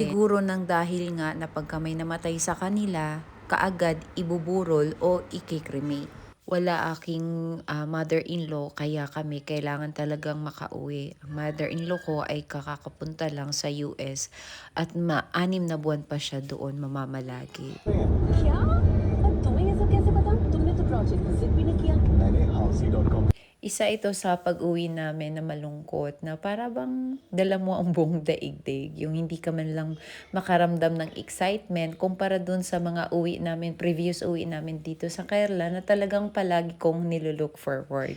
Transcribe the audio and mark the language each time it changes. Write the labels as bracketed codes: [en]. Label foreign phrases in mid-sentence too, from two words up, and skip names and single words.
[tl] Siguro nang dahil nga na pagka may namatay sa kanila, kaagad ibuburol o ikikremate. Wala aking [en] mother-in-law [tl] kaya kami kailangan talagang makauwi. Ang [en] mother-in-law [tl] ko ay kakakapunta lang sa US at 6 na buwan pa siya doon mamamalagi. [hi] क्या? और तुम्हें ये सब कैसे पता? तुमने तो [en] project visit [hi] भी नहीं किया। मैंने Housey.com [tl] Isa ito sa pag-uwi namin na malungkot na para bang dala mo ang buong daigdig. Yung hindi ka man lang makaramdam ng excitement kumpara dun sa mga previous uwi namin dito sa Kerala na talagang palagi kong [en] nilulook forward.